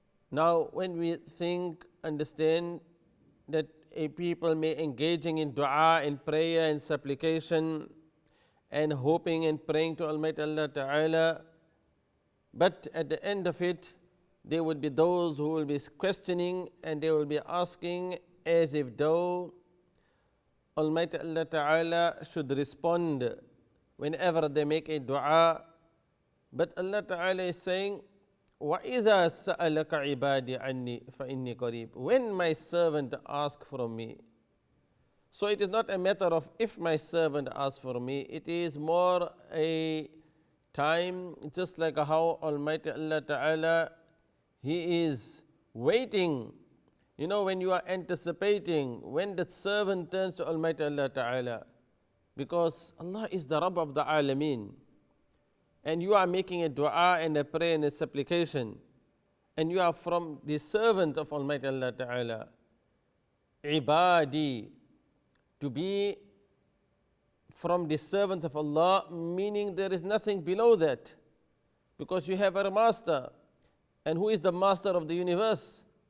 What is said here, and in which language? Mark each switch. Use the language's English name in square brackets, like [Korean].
[English] Now, when we think, understand that a people may engaging in dua and prayer and supplication and hoping and praying to Almighty Allah Ta'ala, but at the end of it, there would be those who will be questioning and they will be asking as if though Almighty Allah Ta'ala should respond whenever they make a dua. But Allah Ta'ala is saying, [Arabic] وَإِذَا سَأَلَكَ عِبَادِي عَنِّي فَإِنِّي قَرِيبٌ. [English] When my servant asks from me. So it is not a matter of if my servant asks for me, it is more a time, just like how Almighty Allah Ta'ala, He is waiting. You know, when you are anticipating, when the servant turns to Almighty Allah Ta'ala, because Allah is the Rabb of the Alameen, and you are making a dua and a prayer and a supplication, and you are from the servant of Almighty Allah Ta'ala, ibadi, to be from the servants of Allah, meaning there is nothing below that, because you have a master, and who is the master of the universe?